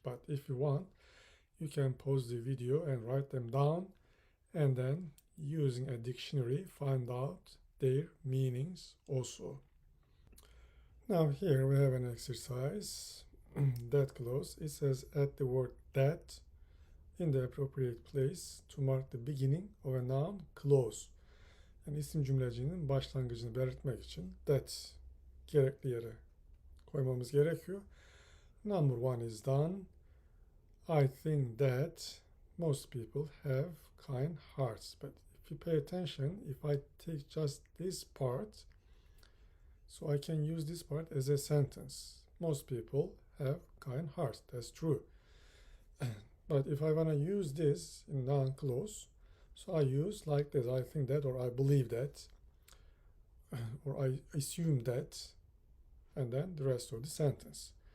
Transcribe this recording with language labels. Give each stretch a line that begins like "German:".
English: But if you want, you can pause the video and write them down, and then using a dictionary find out their meanings also. Now here we have an exercise. That clause, it says add the word that in the appropriate place to mark the beginning of a noun clause.
Turkish: Yani isim cümlecinin başlangıcını belirtmek için that gerekli yere koymamız gerekiyor.
English: Number one is done. I think that most people have kind hearts. But if you pay attention, if I take just this part, so I can use this part as a sentence. Most people have kind hearts. That's true. But if I want to use this in noun clause, so I use like this, I think that, or I believe that, or I assume that, and then the rest of the sentence.